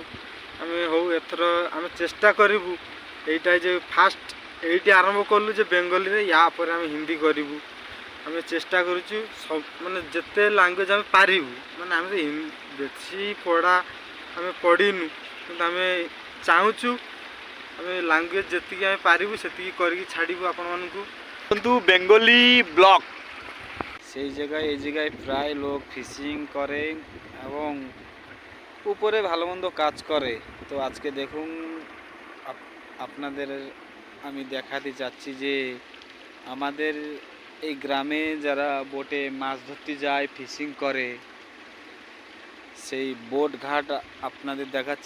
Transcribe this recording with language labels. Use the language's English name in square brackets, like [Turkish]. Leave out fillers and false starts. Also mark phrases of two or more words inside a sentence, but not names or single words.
[Odia] ଆମେ ହଉ ଏଥର ଆମେ ଚେଷ୍ଟା କରିବୁ, ଏଇଟା ଯେ ଫାଷ୍ଟ ଏଇଠି ଆରମ୍ଭ କଲୁ ଯେ ବେଙ୍ଗଲୀରେ, ୟା ପରେ ଆମେ ହିନ୍ଦୀ କରିବୁ। ଆମେ ଚେଷ୍ଟା କରୁଛୁ ସବୁ ମାନେ ଯେତେ ଲାଙ୍ଗୁଏଜ୍ ଆମେ ପାରିବୁ, ମାନେ ଆମେ ବେଶୀ ପଢ଼ା ଆମେ ପଢ଼ିନୁ, କିନ୍ତୁ ଆମେ ଚାହୁଁଛୁ ଆମେ ଲାଙ୍ଗୁଏଜ୍ ଯେତିକି ଆମେ ପାରିବୁ ସେତିକି କରିକି ଛାଡ଼ିବୁ ଆପଣମାନଙ୍କୁ। [Bangla] কিন্তু বেঙ্গলি ব্লগ সেই জায়গায় এই জায়গায় প্রায় লোক ফিশিং করে এবং উপরে ভালো মন্দ কাজ করে। তো আজকে দেখুন আপনাদের আমি দেখাতে চাচ্ছি যে আমাদের এই গ্রামে যারা বোটে মাছ ধরতে যায়, ফিশিং করে, সেই বোট ঘাট আপনাদের দেখাচ্ছি।